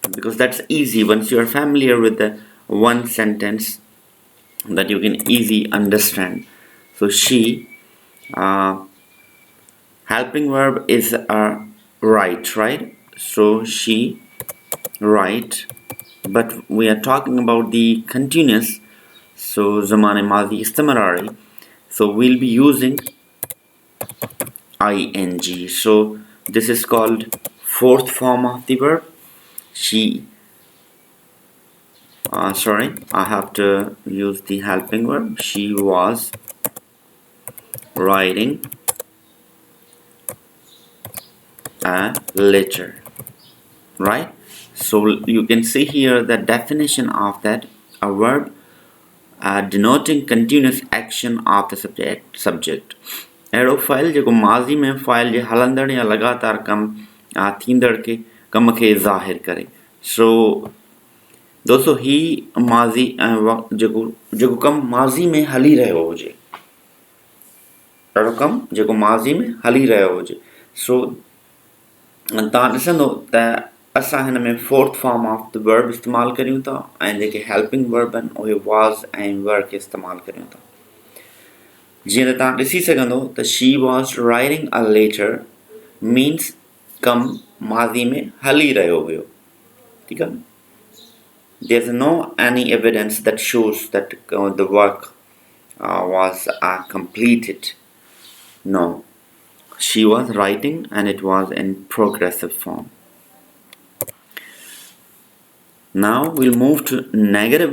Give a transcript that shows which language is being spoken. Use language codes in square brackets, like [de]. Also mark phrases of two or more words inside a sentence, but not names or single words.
[en] Once you are familiar with the one sentence that you can easily understand. So she, helping verb is write, right? So she write, but we are talking about the continuous. [sd] So زمان ماضي استمراري. [en] So we'll be using ing. So this is called fourth form of the verb. She, sorry, I have to use the helping verb. She was writing a letter, right? So you can see here the definition of that: a verb denoting continuous action of the subject. [sd] अहिड़ो फ़ाइल जेको माज़ी में फ़ाइल जे हलंदड़ या लगातार थींदड़ के कम खे ज़ाहिर करे. सो दोस्तों ही माज़ी जेको कमु माज़ी में हली रहियो हुजे, अहिड़ो कमु जेको माज़ी में हली रहियो हुजे. सो तव्हां ॾिसंदो त असां हिन में [en] fourth form of the verb [sd] इस्तेमालु करियूं था ऐं जेके [en] helping verb [sd] आहिनि उहे वाज़ ऐं वर खे इस्तेमालु करियूं था. जीअं त तव्हां ॾिसी सघंदो त [en] she was writing a letter means [sd] कमु माज़ी में हली रहियो हुयो. ठीकु आहे. [en] There's no any evidence that shows that the work was completed. No. She was writing and it was in progressive form. Now we'll move to negative.